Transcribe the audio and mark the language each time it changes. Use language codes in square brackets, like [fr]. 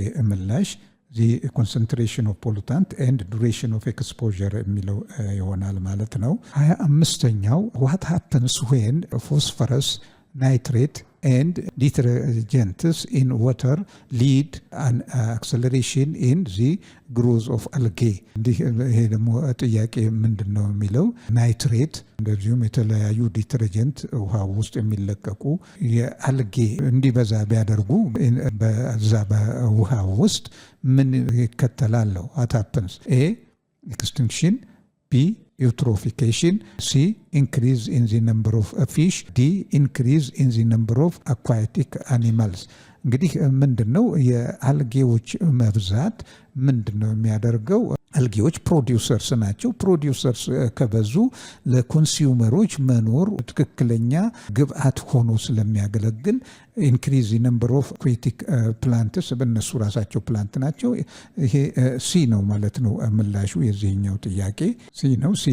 [am] ምላሽ [en] the concentration of pollutant and duration of exposure [am] የሚለው ይሆናል ማለት ነው። [en] 25ኛው what happens when phosphorus, nitrate and detergents in water lead an acceleration in the growth of algae? [am] ይሄ ደግሞ ጥያቄ ምንድን ነው የሚለው ናይትሬት እንደዚሁም የተለያዩ ዲተርጀንት ውሃ ውስጥ የሚለቀቁ የአልጌ እንዲበዛ ቢያደርጉ በዛ በውሃ ውስጥ ምን ይከተላል? [en] what happens? A extinction, B eutrophication, C increase in the number of fish, D increase in the number of aquatic animals. [am] እንግዲህ ምንድነው የአልጌዎች መብዛት ምንድነው የሚያደርገው? አልጌዎች ፕሮዲውሰርስ ናቸው። ፕሮዲውሰርስ ከበዙ ለኮንሱመሮች መኖር ትክክለኛ ግብአት ሆኖ ስለሚያገለግል [en] ኢንክሪዝ ነምበር ኦፍ አኩዋቲክ ፕላንትስ [am] በእነሱ ራሳቸው ፕላንት ናቸው። ይሄ ሲ ነው ማለት ነው ምላሹ የዚህኛው ጥያቄ ሲ ነው።